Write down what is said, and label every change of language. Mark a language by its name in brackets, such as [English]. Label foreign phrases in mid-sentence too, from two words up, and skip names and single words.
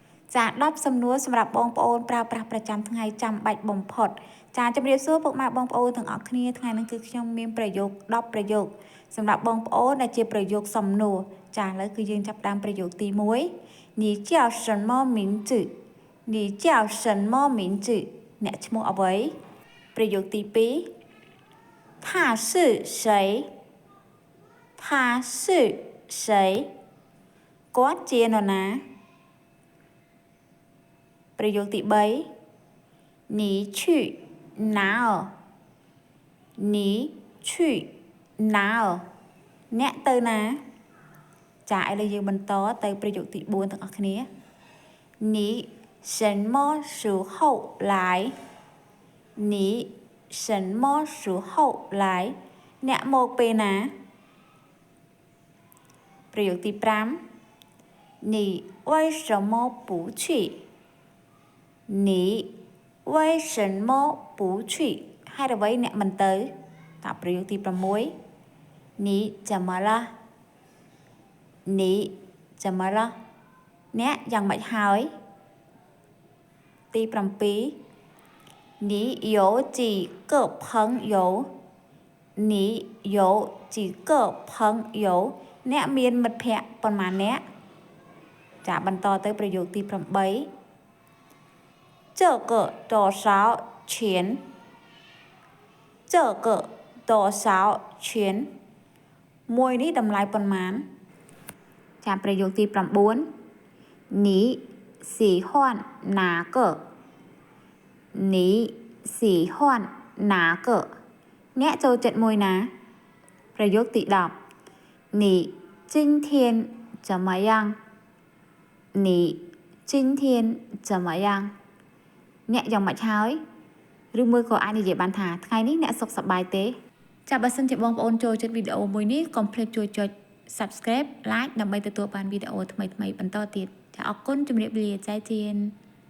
[Khmer] ចា10សំណួរសម្រាប់បងប្អូនប្រើប្រាស់ប្រចាំថ្ងៃចាំបាច់បំផុតចាជំរាបសួរពុកម៉ែបងប្អូនទាំងអស់គ្នាថ្ងៃនេះគឺខ្ញុំមានប្រយោគ10ប្រយោគសម្រាប់បងប្អូនដែលជាប្រយោគសំណួរចាឥឡូវគឺយើងចាប់ផ្ដើមប្រយោគទី 1 [Chinese] 你叫什么名字你叫什么名字 [Khmer] អ្នកឈ្មោះអ្វីប្រយោគទី 2 [Chinese] 他是谁他是谁 [Khmer] គាត់ជានរណា ប្រយោគទី3 [Chinese] 你去哪儿你去哪儿 [Khmer] អ្នកទៅណាចាឥឡូវយើងបន្តទៅប្រយោគទី4ទាំងអស់គ្នា [Chinese] 你什么时候来你什么时候来 [Khmer] អ្នកមកពេលណា ប្រយោគទី 5 [Chinese] 你为什么不去你为什么不去 [Khmer] ហេតុអ្វីអ្នកមិនទៅតើប្រយោគទី 6 [Chinese] 你怎么了你怎么了 [Khmer] អ្នកយ៉ាងម៉េចហើយ ទី7 [Chinese] 你有几个朋友你有几个朋友 [Khmer] អ្នកមានមិត្តភ័ក្តិប៉ុន្មានអ្នកចាបន្តទៅប្រយោគទី8 [Chinese] 这个多少钱这个多少钱 [Khmer] មួយនេះតម្លៃប៉ុន្មានចាប្រយោគទី 9 [Chinese] 你喜欢哪个你喜欢哪个 [Khmer] អ្នកចូលចិត្តមួយណាប្រយោគទី10 [Chinese] 你今天怎么样你今天怎么样 [Khmer] អ្នកយ៉ាងម៉េចហើយឬមួយក៏អាចនិយាយបានថាថ្ងៃនេះអ្នកសុខសប្បាយទេចាបើសិនជាបងប្អូនចូលចិត្តវីដេអូមួយនេះកុំភ្លេចជួយចុច [English] Subscribe Like [Khmer] ដើម្បីទទួលបានវីដេអូថ្មីៗបន្តទៀតចាអរគុណជម្រាបលាចៃទៀន